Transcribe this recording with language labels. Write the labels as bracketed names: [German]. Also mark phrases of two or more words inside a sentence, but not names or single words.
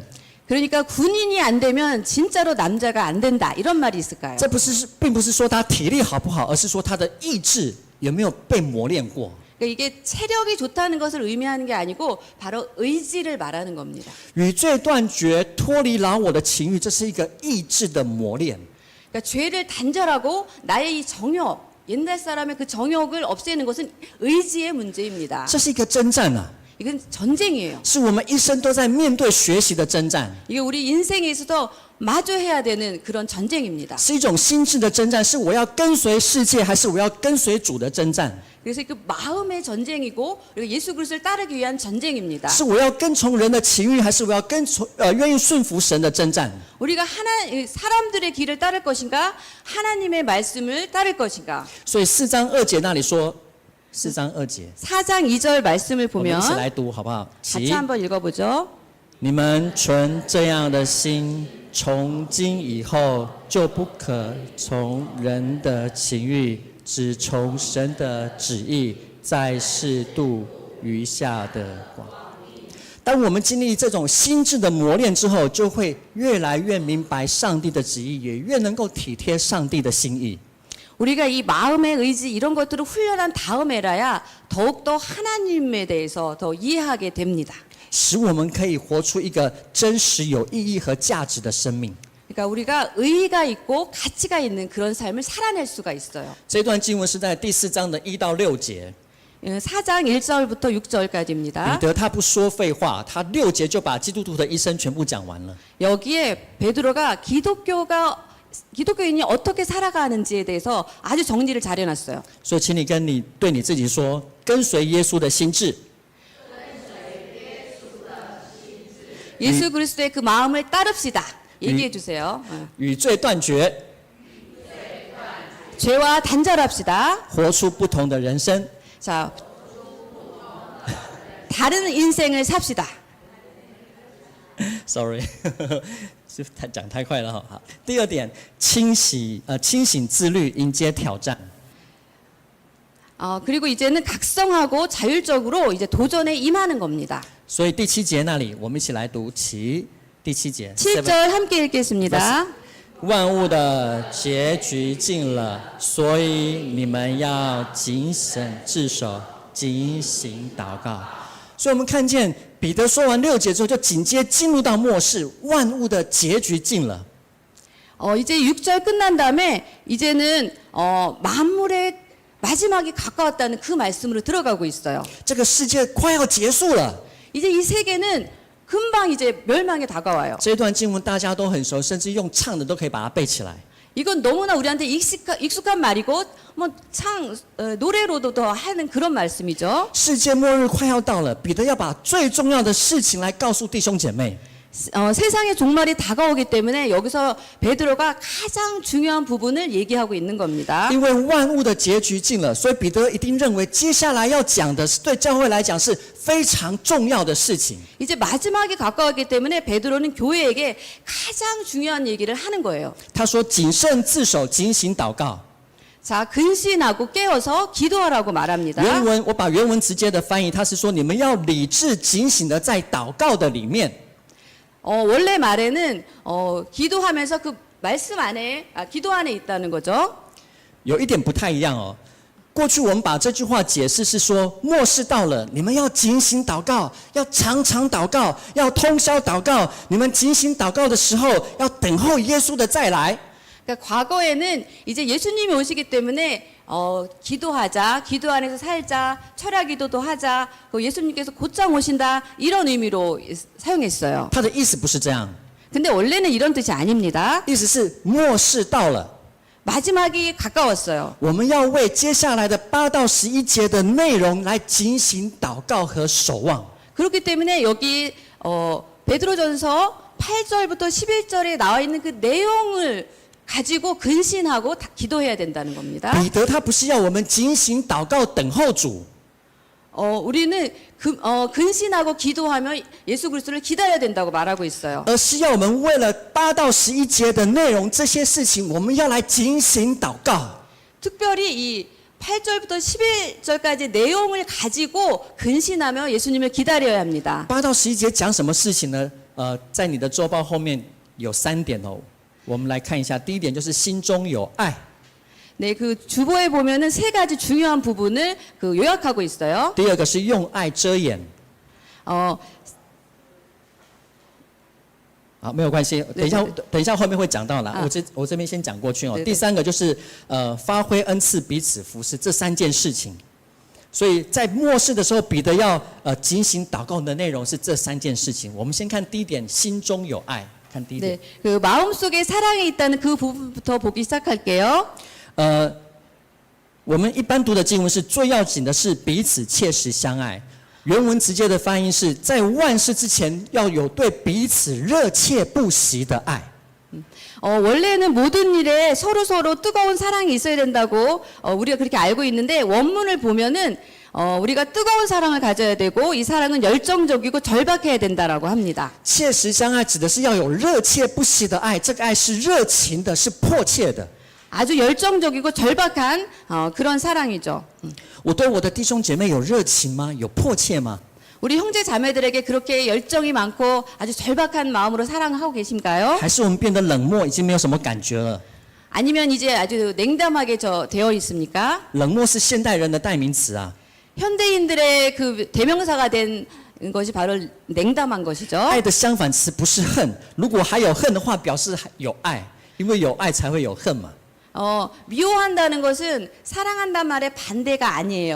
[Korean] 그러니까 군인이 안 되면 진짜로 남자가 안 된다 이런 말이 있을까요? [Chinese] 这并不是说他体力好不好，而是说他的意志有没有被磨练过。 [Korean] 그러니까 이게 체력이 좋다는 것을 의미하는 게 아니고 바로 의지를 말하는 겁니다. [Chinese] 与罪断绝，脱离老我的情欲，这是一个意志的磨练。 [Korean] 그러니까 죄를 단절하고 나의 이 정욕, 옛날 사람의 그 정욕을 없애는 것은 의지의 문제입니다. [Chinese] 这是一个征战啊， [Korean] 이건 전쟁이에요. [Chinese] 是我们一生都在面对学习的征战， [Korean] 이게 우리 인생에 있어서 마주해야 되는 그런 전쟁입니다. [Chinese] 是一种心智的征战，是我要跟随世界，还是我要跟随主的征战？ [Korean] 그래서 그 마음의 전쟁이고 그리고 예수 그리스도를 따르기 위한 전쟁입니다. [Chinese] 是我要跟从人的情欲，还是我要愿意顺服神的征战？ [Korean] 우리가 사람들의 길을 따를 것인가 하나님의 말씀을 따를 것인가. [Chinese] 所以4章2节那里说，4章2节， [Korean] 4장 2절 말씀을 [Chinese] 我们 [Korean] 보면 [Chinese] 一起来读好不好？ [Korean] 같이 [Chinese] 起， [Korean] 한번 읽어보죠. [Chinese] 你们存这样的心，从今以后就不可从人的情欲，只从神的旨意，在世度余下的光。当我们经历这种心智的磨练之后，就会越来越明白上帝的旨意，也越能够体贴上帝的心意。 [Korean] 우리가 이 마음의 의지 이런 것들을 훈련한 다음에라야 더욱더 하나님에 대해서 더 이해하게 됩니다. [Chinese] 使我们可以活出一个真实有意义和价值的生命。 [Korean] 그러니까 우리가 의의가 있고 가치가 있는 그런 삶을 살아낼 수가 있어요. [Chinese] 这段经文是在第4章的1到6节。 [Korean] 4장 1절부터 6절까지입니다. [Chinese] 彼得他不说废话，他6节就把基督徒的一生全部讲完了。 [Korean] 여기에 베드로가 기독교인이 어떻게 살아가는지에 대해서 아주 정리를 잘 해놨어요. [Chinese] 所以，请你对你自己说，跟随耶稣的心志， [Korean] 예수 그리스도의 그 마음을 따릅시다. 얘기해 주세요. [Chinese] 与罪断绝， [Korean] 죄와 단절합시다. [Chinese] 活出不同的人生。 [Korean] 자, 다른 인생을 삽시다. [Chinese] Sorry， 是讲太快了哈。好，第二点，清醒自律，迎接挑战。 [Korean] 그리고 이제는 각성하고 자율적으로 이제 도전에 임하는 겁니다. [Chinese] 所以第7节那里，我们一起来读其第7节。 [Korean] 7절 함께 읽겠습니다. [Chinese] 万物的结局近了，所以你们要谨慎自守，警醒祷告。所以我们看见彼得说完6节之后，就紧接进入到末世，万物的结局近了。 [Korean] 이제 6절 끝난 다음에 이제는 만물의 마지막이 가까웠다는 그 말씀으로 들어가고 있어요. [Chinese] 这个世界快要结束了。 [Korean] 이제 이 세계는 금방 이제 멸망에 다가와요. [Chinese] 这段经文大家都很熟，甚至用唱的都可以把它背起来。 [Korean] 이건 너무나 우리한테 익숙한 말이고 노래로도 더 하는 그런 말씀이죠. [Chinese] 世界末日快要到了，彼得要把最重要的事情来告诉弟兄姐妹。 [Korean] 세상의 종말이 다가오기 때문에 여기서 베드로가 가장 중요한 부분을 얘기하고 있는 겁니다. [Chinese] 因为万物的结局近了，所以彼得一定认为接下来要讲的是对教会来讲是非常重要的事情。 [Korean] 이제 마지막이 가까웠기 때문에 베드로는 교회에게 가장 중요한 얘기를 하는 거예요. [Chinese] 他说：“谨慎自守，警醒祷告。” [Korean] 자, 근신하고 깨어서 기도하라고 말합니다. [Chinese] 原文我把原文直接的翻译，他是说你们要理智警醒的在祷告的里面。 [Korean] 원래 말에는 기도하면서 그 말씀 안에 기도 안에 있다는 거죠. [Chinese] 有一点不太一样哦。过去我们把这句话解释是说，末世到了，你们要警醒祷告，要常常祷告，要通宵祷告。你们警醒祷告的时候，要等候耶稣的再来。 [Korean] 그러니까 과거에는 이제 예수님이 오시기 때문에 기도하자, 기도 안에서 살자, 철야 기도도 하자, 예수님께서 곧장 오신다 이런 의미로 사용했어요. [Chinese] 他的意思不是这样， [Korean] 근데 원래는 이런 뜻이 아닙니다. [Chinese] 意思是末世到了， [Korean] 마지막이 가까웠어요. [Chinese] 我们要为接下来的8到11节的内容来警醒祷告和守望。 [Korean] 그렇기 때문에 여기 베드로전서 8절부터 11절에 나와 있는 그 내용을 가지고 근신하고 기도해야 된다는 겁니다. [Chinese] 彼得他不是要我们警醒祷告等候主， [Korean] 우리는 근신하고 기도하며 예수 그리스도를 기다려야 된다고 말하고 있어요. [Chinese] 而是要我们为了8到11节的内容这些事情，我们要来警醒祷告。 [Korean] 특별히 이 8절부터 11절까지 내용을 가지고 근신하며 예수님을 기다려야 합니다. [Chinese] 8 到11节讲什么事情呢？在你的周报后面有3点哦。 我们来看一下，第一点就是心中有爱。 [Korean] 네, 그 주보에 보면은 3가지 중요한 부분을 요약하고 있어요. [Chinese] 第二个是用爱遮掩。好，没有关系，等一下后面会讲到啦。我这边先讲过去哦。第3个就是发挥恩赐，彼此服侍，这3件事情。所以在末世的时候，彼得要警醒祷告的内容是这3件事情。我们先看第一点，心中有爱。看第一点， [Korean] 네, 그 마음속에 사랑이 있다는 그 부분부터 보기 시작할게요. [Chinese] 我们一般读的经文是最要紧的是彼此切实相爱。原文直接的翻译是在万事之前要有对彼此热切不息的爱。 [Korean] 원래는 모든 일에 서로 뜨거운 사랑이 있어야 된다고 우리가 그렇게 알고 있는데 원문을 보면은 우리가 뜨거운 사랑을 가져야 되고 이 사랑은 열정적이고 절박해야 된다라고 합니다. [Chinese] 切实相爱指的是要有热切不息的爱，这个爱是热情的，是迫切的。 [Korean] 아주 열정적이고 절박한 그런 사랑이죠. [Chinese] 我对我的弟兄姐妹有热情吗？有迫切吗？ [Korean] 우리 형제 자매들에게 그렇게 열정이 많고 아주 절박한 마음으로 사랑하고 계신가요? [Chinese] 还是我们变得冷漠，已经没有什么感觉了？ [Korean] 아니면 이제 아주 냉담하게 되어 있습니까? [Chinese] 冷漠是现代人的代名词啊。 [Korean] 현대인들의 그 대명사가 된 것이 바로 냉담한 것이죠. [Chinese] 爱的相反词不是恨，如果还有恨的话，表示有爱，因为有爱才会有恨嘛。 [Korean] 미워한다는 것은 사랑한다는 말의 반대가 아니에요.